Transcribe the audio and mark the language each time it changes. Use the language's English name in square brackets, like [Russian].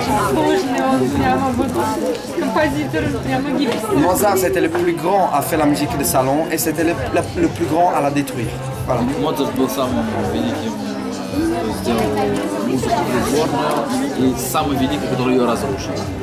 [Russian] Сложный, он прямо вот композитор, прямо гибкий. [French] Mozart, c'était le plus grand à faire la musique de salon, et c'était le plus grand à la détruire. Voilà. [Russian] Моцарт был самым великим, кто сделал музыку придворную, и самый великий, который ее разрушил.